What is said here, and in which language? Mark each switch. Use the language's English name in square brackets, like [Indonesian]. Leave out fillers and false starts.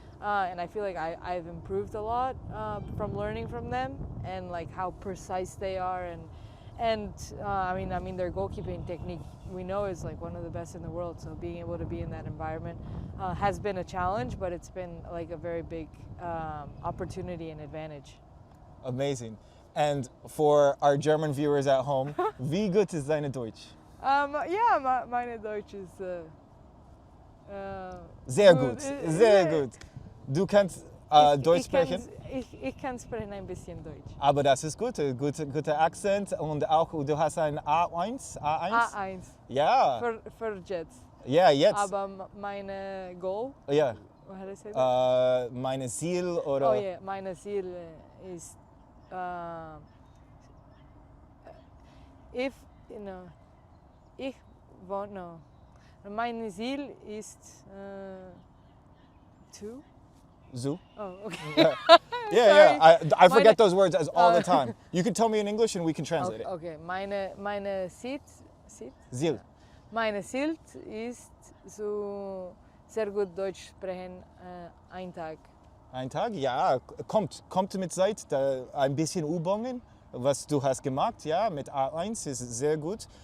[English] And I feel like I've improved a lot from learning from them, and like how precise they are, And I mean, their goalkeeping technique we know is like one of the best in the world. So being able to be in that environment has been a challenge, but it's been like a very big opportunity and advantage. Amazing. And for our German viewers at home, wie gut ist deine Deutsch? [German] Yeah, meine Deutsch ist Sehr gut, sehr gut. Du kannst Deutsch sprechen? Ich kann sprechen ein bisschen Deutsch. Aber das ist gut, guter Akzent und auch du hast ein A1? A1. Ja. Für Jets. Ja, jetzt. Aber meine Goal? Ja. [English] How do I say that? [German] Meine Ziel oder? [English] Oh yeah, meine Ziel ist if you know ich won't know. [German] Meine Ziel ist two. Zoo. [English] Oh, okay. Yeah. I forget those words all the time. You can tell me in English and we can translate it. Okay. Meine [German] Ziel. Meine Ziel ist so sehr gut Deutsch sprechen ein Tag. Ein Tag? Ja, kommt mit Zeit. Ein bisschen Übungen, was du hast gemacht, ja, mit A1 ist sehr gut.